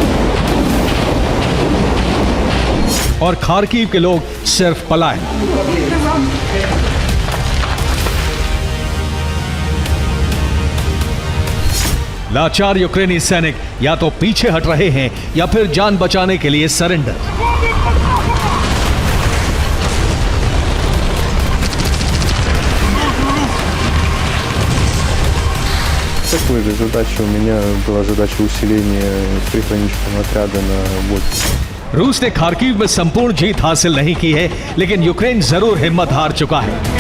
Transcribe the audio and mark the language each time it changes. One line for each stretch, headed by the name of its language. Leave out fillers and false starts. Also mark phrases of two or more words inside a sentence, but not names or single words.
Hindi: और खार्किव के लोग सिर्फ पलायन। लाचार यूक्रेनी सैनिक या तो पीछे हट रहे हैं या फिर जान बचाने के लिए सरेंडर।
Russian: Такой же задача у меня была задача усиления приграничного отряда на Вольфе.
Hindi: रूस ने खार्किव में संपूर्ण जीत हासिल नहीं की है, लेकिन यूक्रेन जरूर हिम्मत हार चुका है।